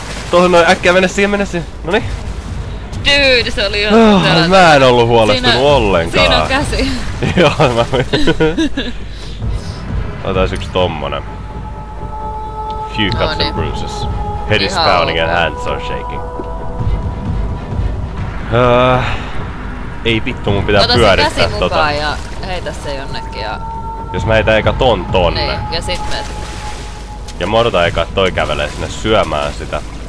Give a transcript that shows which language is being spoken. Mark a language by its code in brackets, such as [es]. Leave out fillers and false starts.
[fi] Tuohon noin äkkiä mene siihen. Noniin. Dude, se oli ihan Mä en ollu huolestunut ollenkaan. Siinä on käsi. Joo, mä otais yks tommonen. [en] Few cuts and bruises. Head is pounding and hands are shaking. [fi] Ei vittu, mun pitää pyörittää Ota se käsi mukaan ja heitä se jonnekin ja... Jos mä heitän eka tonne. Niin, ja sit meet. Ja mä odotan eka, että toi kävelee sinne syömään sitä.